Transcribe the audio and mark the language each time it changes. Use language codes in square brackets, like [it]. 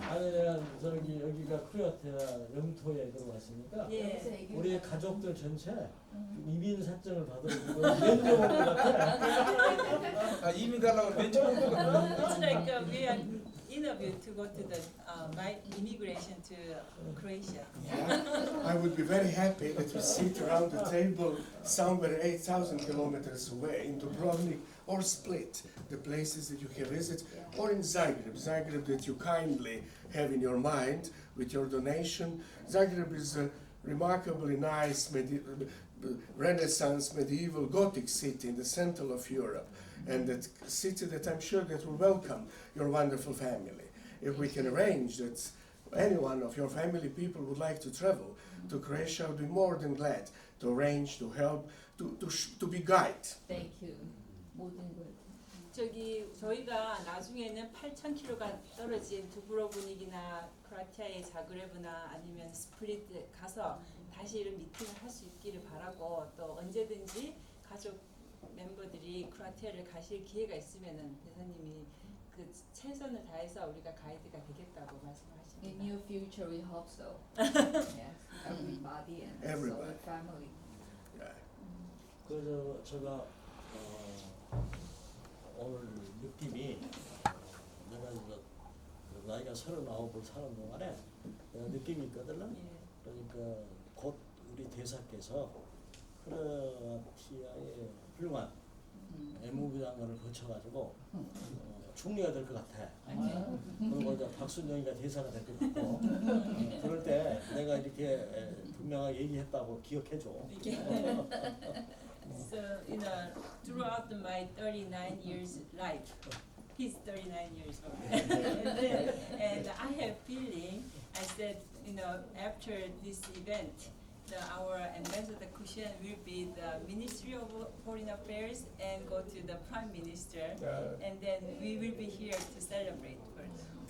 [ko] 아니 내가 저기 여기가 크로아티아 영토에 들어왔으니까 예. 우리 가족들 전체 이민 사정을 받아주고 면접 온 것 같아. 아 이민 가려고 면접 온 거 같아. [en] It's like we are interviewed to go to the immigration to Croatia. I would be very happy that we sit around the table somewhere 8,000 kilometers away in Dubrovnik or Split, the places that you can visit, or in Zagreb that you kindly have in your mind with your donation. Zagreb is a remarkably nice Renaissance medieval Gothic city in the center of Europe, and that city that I'm sure that will welcome your wonderful family. If we can arrange that any one of your family people would like to travel to Croatia, I would be more than glad to arrange, to help, to be guide. Thank you. [ko] 모든 걸. 저희가 나중에는 8,000km가 떨어진 두브로브닉이나 크로아티아의 자그레브나 아니면 스플릿 가서 다시 이런 미팅을 할 수 있기를 바라고 또 언제든지 가족 멤버들이 크로아티아를 가실 기회가 있으면은 대사님이 그 최선을 다해서 우리가 가이드가 되겠다고 [en] In [ko] 말씀하십니다. [en] near future, we hope so. Yes, everybody and Everybody. also the family. [ko] 그래서 제가 오늘 느낌이 내가 이제 나이가 39을 사는 동안에 내가 느낌이 있거든. 예. 그러니까 곧 우리 대사께서 크로아티아의 훌륭한 외무부 장관을 거쳐가지고 총리가 될 것 같아. 그리고 이제 박순영이가 대사가 될 것 같고 그럴 때 내가 이렇게 분명하게 얘기했다고 기억해줘. [en] So, throughout my 39 years life, he's 39 years old. and I have feeling, I said, after this event, our ambassador Kusen will be the Ministry of Foreign Affairs and go to the Prime Minister, and then we will be here to celebrate first.